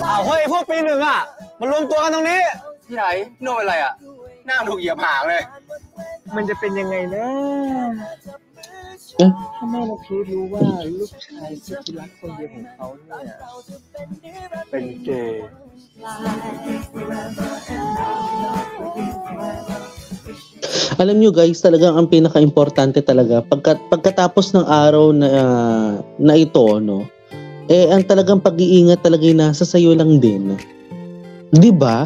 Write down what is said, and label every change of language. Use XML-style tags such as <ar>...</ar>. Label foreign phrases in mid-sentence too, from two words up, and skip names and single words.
<th>อ้าวเฮ้ยพวกปีหนึ่งอ่ะมารวมตัวกันตรงนี้ที่ไหนโน่นอะไรอ่ะหน้าถูกเหยียบหางเลย มันจะเป็นยังไงนะถ้าแม่เราพีรู้ว่าลูกชายสุดที่รักคนเดียวของเขาเนี่ยเป็นเกย์</th> <tl>Alam nyo guys, talagang ang pinaka-importante talaga pagkatapos ng araw na ito, no? Ang talagang pag-iingat talaga yung nasa sayo lang din. 'Di ba?</tl>